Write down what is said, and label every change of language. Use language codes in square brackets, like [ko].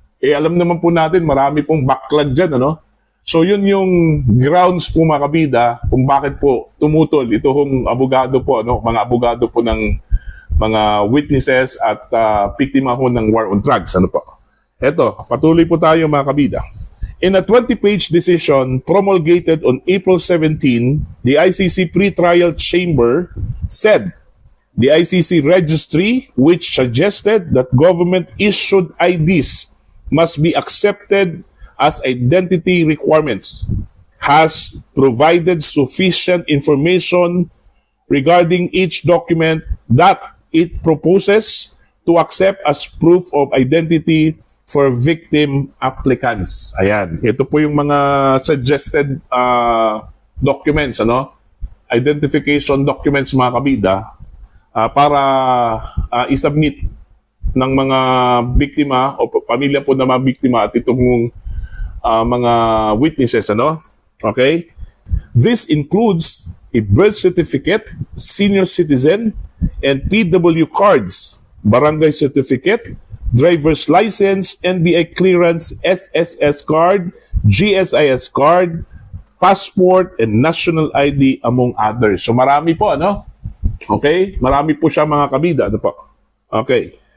[tl] Alam naman po natin, marami pong backlog dyan, So yun yung grounds po mga kabida kung bakit po tumutol ito hong abogado po, mga abogado po ng mga witnesses at biktima ho ng war on drugs, Eto, patuloy po tayo mga kabida. [en] In a 20-page decision promulgated on April 17, the ICC Pre-Trial Chamber said the ICC registry, which suggested that government-issued IDs must be accepted as identity requirements, has provided sufficient information regarding each document that it proposes to accept as proof of identity for victim applicants. [tl] Ayan. Ito po yung mga suggested documents, identification documents mga kabida para isubmit ng mga biktima o pamilya po ng mga biktima at itong mga witnesses. Okay? [en] This includes a birth certificate, senior citizen, and PW cards, barangay certificate, driver's license, NBI clearance, SSS card, GSIS card, passport, and national ID among others. [tl] So marami po, Okay? Marami po siya mga kabida, Okay.